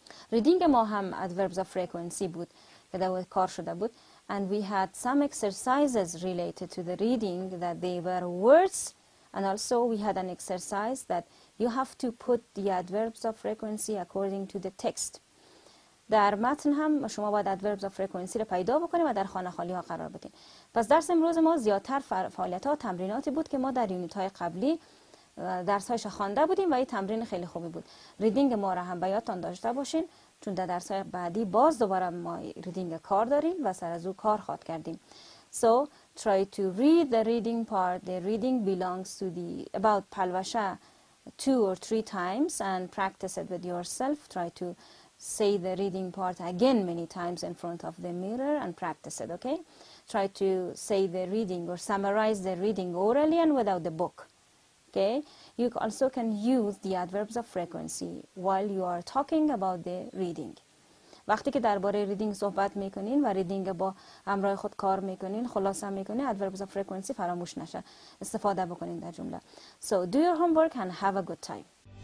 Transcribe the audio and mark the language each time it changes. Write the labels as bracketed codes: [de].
[fa] Reading ما هم adverbs of frequency بود که در کار شده بود. [en] And we had some exercises related to the reading that they were words. And also we had an exercise that you have to put the adverbs of frequency according to the text. [fa] در متن هم شما باید adverbs of frequency رو پیدا بکنید و در خانه خالی ها قرار بدین. پس درس امروز ما زیادتر فعالیت ها و تمریناتی بود که ما در یونت های قبلی درس هایش خوانده بودیم و این تمرین خیلی خوبی بود. ریدینگ ما را هم به یادتان داشته باشین چون در درس های بعدی باز دوباره ما ریدینگ کار داریم و سر از او کار خواهد کردیم. [en] So try to read the reading part. The reading belongs to the about Palvasha 2 or 3 times and practice it with yourself. Try to say the reading part again many times in front of the mirror and practice it, okay? Try to say the reading or summarize the reading orally and without the book, okay? You also can use the adverbs of frequency while you are talking about the reading. [fa] وقتی که درباره ریدینگ صحبت میکنین و ریدینگ با همراه خود کار میکنین خلاصه میکنین adverbs of frequency فراموش نشه استفاده بکنین در جمله. [en] So do your homework and have a good time.